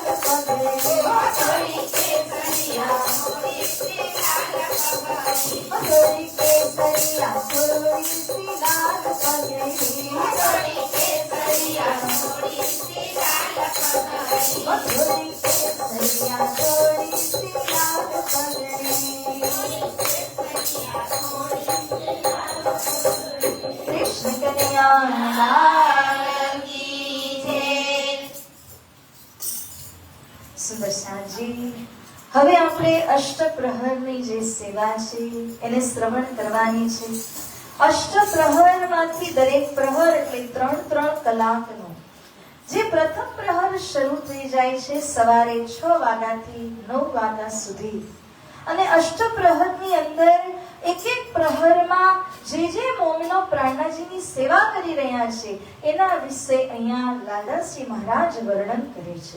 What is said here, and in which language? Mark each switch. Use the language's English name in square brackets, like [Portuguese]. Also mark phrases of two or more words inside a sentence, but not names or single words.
[Hindi] पगड़ी, थोड़ी केसरिया थोड़ी सी लाल पगड़ी, थोड़ी केसरिया थोड़ी सी लाल पगड़ी, थोड़ी केसरिया थोड़ी सी लाल पगड़ी, थोड़ी केसरिया थोड़ी सी लाल पगड़ी, कृष्ण कन्हैया लाल की जय। [Gujarati] સુંદર સાંજે હવે આપણે અષ્ટપ્રહરની જે સેવા છે એને શ્રવણ કરવાની છે. અષ્ટપ્રહરમાંથી દરેક પ્રહર એટલે 3-3 કલાકનો જે પ્રથમ પ્રહર શરૂ થઈ જાય છે સવારે 6 વાગ્યાથી 9 વાગ્યા સુધી, અને અષ્ટપ્રહરની અંદર એક એક પ્રહરમાં જે મોમનો પ્રાણનાજીની સેવા કરી રહ્યા છે એના વિશે અહીંયા લાલાશ્રી મહારાજ વર્ણન કરે છે.